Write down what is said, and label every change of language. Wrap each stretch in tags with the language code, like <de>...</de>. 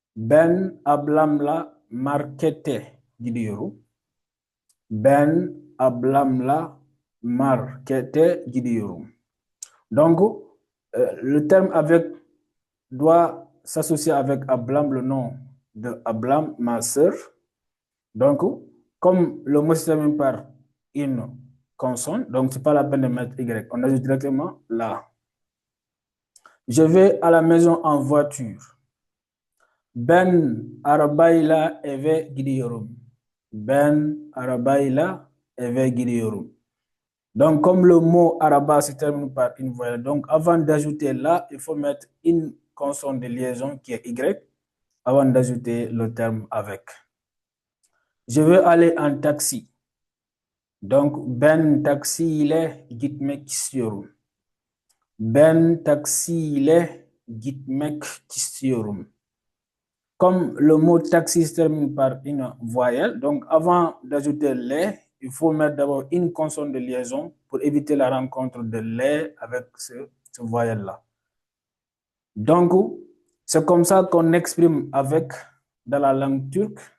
<tr>Ben ablamla markete gidiyorum. Ben ablamla markete gidiyorum.</tr> <fr>Donc, le terme avec doit s'associer avec Ablam, le nom de Ablam, ma sœur. Donc, comme le mot se termine par une consonne, donc c'est pas la peine de mettre Y. On ajoute directement là. Je vais à la maison en voiture.</fr> <tr>Ben arabayla eve gidiyorum. Ben arabayla eve gidiyorum.</tr> <fr>Donc, comme le mot araba se termine par une voyelle, donc avant d'ajouter là, il faut mettre une consonne de liaison qui est Y avant d'ajouter le terme avec. Je veux aller en taxi.</fr> <tr>Donc, ben taxi ile gitmek istiyorum. Ben taxi ile gitmek istiyorum.</tr> <fr>Comme le mot taxi se termine par une voyelle, donc avant d'ajouter les, il faut mettre d'abord une consonne de liaison pour éviter la rencontre de les avec ce voyelle-là. Donc, c'est comme ça qu'on exprime avec dans la langue turque.</fr>